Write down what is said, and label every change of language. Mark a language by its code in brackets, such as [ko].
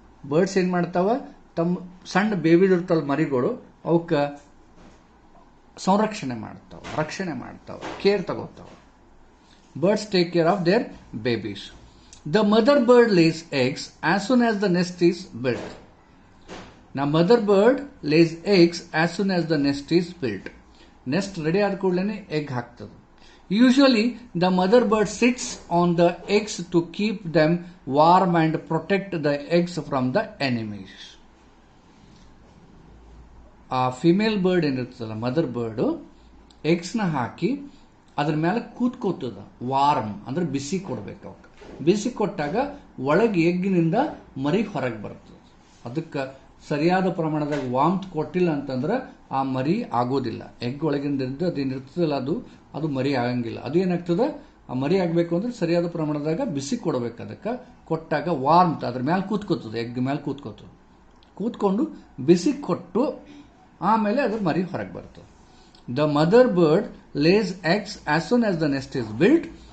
[kn] Birds ಏನು ಮಾಡ್ತಾವ, ತಮ್ಮ ಸಣ್ಣ ಬೇಬಿ ಇರ್ತಲ್ಲ ಮರಿಗಳು, ಅವಕ್ಕೆ ಸಂರಕ್ಷಣೆ ಮಾಡ್ತಾವ, ರಕ್ಷಣೆ ಮಾಡ್ತಾವ, care ತಗೋತಾವ. [en] Birds take care of their babies. The mother bird lays eggs as soon as the nest is built. Now mother bird lays eggs as soon as the nest is built. [kn] Nest ready ಆದ ಕೂಡಲೇ egg ಹಾಕ್ತದೆ. [en] Usually the mother bird sits on the eggs to keep them warm and protect the eggs from the enemies. [kn] ಆ female bird ಏನಿರ್ತದಲ್ಲ mother bird ಎಗ್ಸ್ನ ಹಾಕಿ ಅದ್ರ ಮೇಲೆ ಕೂತ್ಕೋತದ. Warm ಅಂದ್ರೆ ಬಿಸಿ ಕೊಡ್ಬೇಕು ಅವಕ್ಕೆ. ಬಿಸಿ ಕೊಟ್ಟಾಗ ಒಳಗೆ ಎಗ್ಗಿನಿಂದ ಮರಿ ಹೊರಗೆ ಬರ್ತದೆ. ಅದಕ್ಕೆ ಸರಿಯಾದ ಪ್ರಮಾಣದಾಗ ವಾಮ್ತ್ ಕೊಟ್ಟಿಲ್ಲ ಅಂತಂದ್ರೆ ಆ ಮರಿ ಆಗೋದಿಲ್ಲ. ಎಗ್ ಒಳಗಿಂದ ಅದೇನಿರ್ತದಲ್ಲ ಅದು ಮರಿ ಆಗಂಗಿಲ್ಲ. ಅದು ಏನಾಗ್ತದೆ, ಆ ಮರಿ ಆಗಬೇಕು ಅಂದ್ರೆ ಸರಿಯಾದ ಪ್ರಮಾಣದಾಗ ಬಿಸಿ ಕೊಡಬೇಕು. ಅದಕ್ಕೆ ಕೊಟ್ಟಾಗ ವಾರ್ಮ್ತ್ ಅದ್ರ ಮೇಲೆ ಕೂತ್ಕೋತದೆ, ಎಗ್ ಮೇಲೆ ಕೂತ್ಕೊಂಡು ಬಿಸಿ ಕೊಟ್ಟು ಆಮೇಲೆ ಅದ್ರ ಮರಿ ಹೊರಗೆ ಬರ್ತದೆ. [en] The mother bird lays eggs as soon as the nest is built.